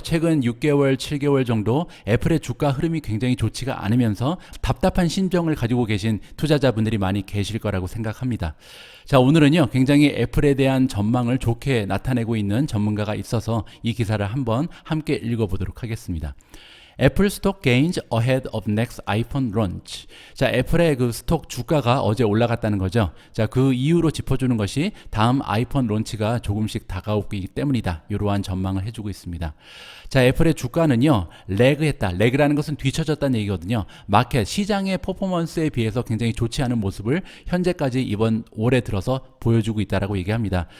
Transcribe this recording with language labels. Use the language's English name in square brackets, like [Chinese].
[Korean] 최근 6개월, 7개월 정도 애플의 주가 흐름이 굉장히 좋지가 않으면서 답답한 심정을 가지고 계신 투자자분들이 많이 계실 거라고 생각합니다. 자, 오늘은요. 굉장히 애플에 대한 전망을 좋게 나타내고 있는 전문가가 있어서 이 기사를 한번 함께 읽어보도록 하겠습니다. [English] 애플 스톡 gains ahead of next iPhone launch. [Korean] 자, 애플의 그 스톡 주가가 어제 올라갔다는 거죠. 자, 그 이유로 짚어주는 것이 다음 아이폰 론치가 조금씩 다가오고 있기 때문이다. 이러한 전망을 해주고 있습니다. 자, 애플의 주가는요, 레그했다. 레그라는 것은 뒤처졌다는 얘기거든요. 마켓, 시장의 퍼포먼스에 비해서 굉장히 좋지 않은 모습을 현재까지 이번 올해 들어서 보여주고 있다라고 얘기합니다.